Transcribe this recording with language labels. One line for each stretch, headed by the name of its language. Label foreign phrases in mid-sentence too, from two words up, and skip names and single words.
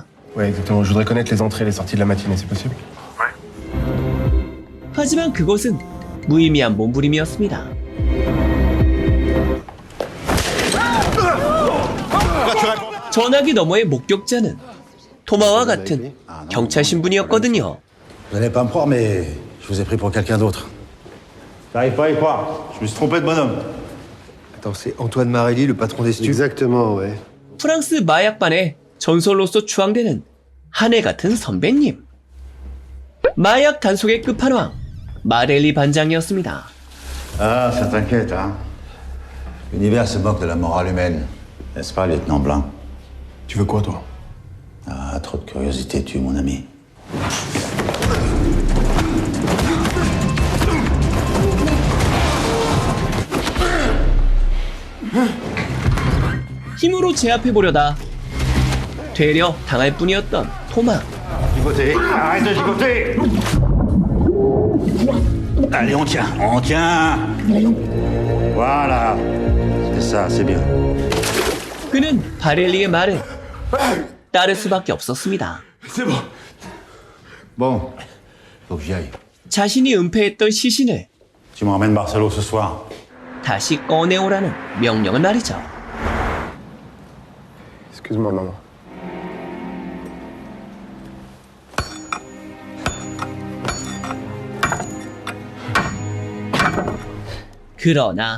French: Ouais, exactement. Je voudrais connaître les entrées et les sorties de la matinée, c'est possible?
Korean: 하지만 그것은 무의미한 몸부림이었습니다. 전화기 너머의 목격자는 토마와 같은 경찰 신분이었거든요.
French: Vous n'allez pas me croire, mais je vous ai pris pour quelqu'un d'autre. J'arrive pas à y croire. Je me suis trompé de bonhomme. Attends, c'est Antoine Marelli, le patron des stupes. Exactement, ouais.
Korean: 프랑스 마약반의 전설로서 추앙되는 한해 같은 선배님. 마약 단속의 끝판왕 마렐리 반장이었습니다.
French: Ah, ça t'inquiète, hein? L'univers se moque de la morale humaine, n'est-ce pas, lieutenant Blanc? Tu veux quoi, toi? Ah, trop de curiosité tue, mon ami.
Korean: 힘으로 제압해보려다 되려 당할 뿐이었던 토마.
French: Gigoter! Arrête de gigoter! Allez, on tient! On tient! Voilà! C'est ça, c'est bien.
Korean: 그는 바렐리의 말을 따를 수밖에 없었습니다.
French: C'est bon. Bon, faut que j'y aille.
Korean: 자신이 은폐했던 시신을
French: Tu me ramènes Barcelo ce soir.
Korean: 다시 꺼내오라는 명령을 말이죠.
French: Excuse-moi, maman.
Korean: 그러나